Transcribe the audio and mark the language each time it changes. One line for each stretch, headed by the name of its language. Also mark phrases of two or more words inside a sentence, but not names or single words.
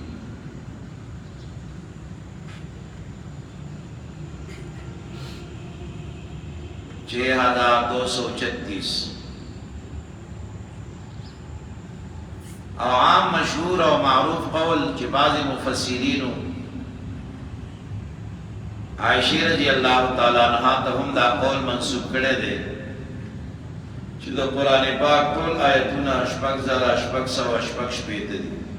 Urdu: چھ ہزار دو سو چھتیس.
Pashto: او عام مشهور او معروف قول چې بعض مفسرینو عائشہ
Arabic: رضی اللہ تعالی عنہا
Pashto: ته هم دا قول منسوب کړی دی چې د قرآن پاک ټول آیتونه شپږ زره شپږ سوه شپږ شپېته دي.